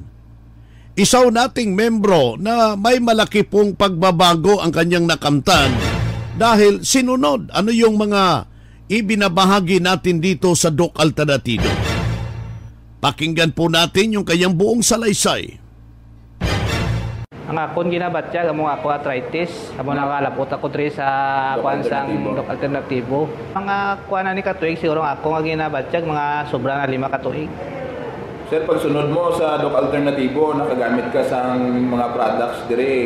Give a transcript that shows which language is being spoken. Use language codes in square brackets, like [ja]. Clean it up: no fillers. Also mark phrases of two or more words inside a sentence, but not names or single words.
[tl] Isaw nating membro na may malaki pong pagbabago ang kanyang nakamtan dahil sinunod ano yung mga ibinabahagi natin dito sa Doc Alternativo. Pakinggan po natin yung kanyang buong salaysay. [hil] Ang akon ginabatya, among ako arthritis, among nakalapot ako diri sa kuan sang Doc Alternativo. Mga kuan ni katuig siguro ako nga ginabatya mga sobra na 5 katuig. Sir, pagsunod mo sa Doc Alternativo, nakagamit ka sa mga products dire.